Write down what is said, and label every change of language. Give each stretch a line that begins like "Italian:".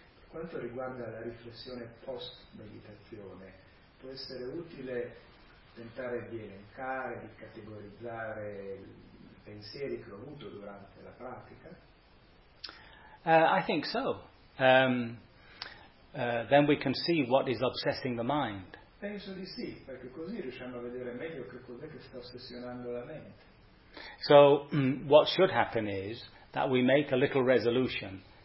Italian: Per quanto riguarda la riflessione post-meditazione, può essere utile tentare di elencare, di categorizzare i pensieri che ho avuto durante la pratica?
English: I think so. Then we can see what is obsessing the mind.
Italian: Penso di sì, perché così riusciamo a vedere meglio che cos'è che sta ossessionando la mente.
English: So, what should happen is that we make a little resolution.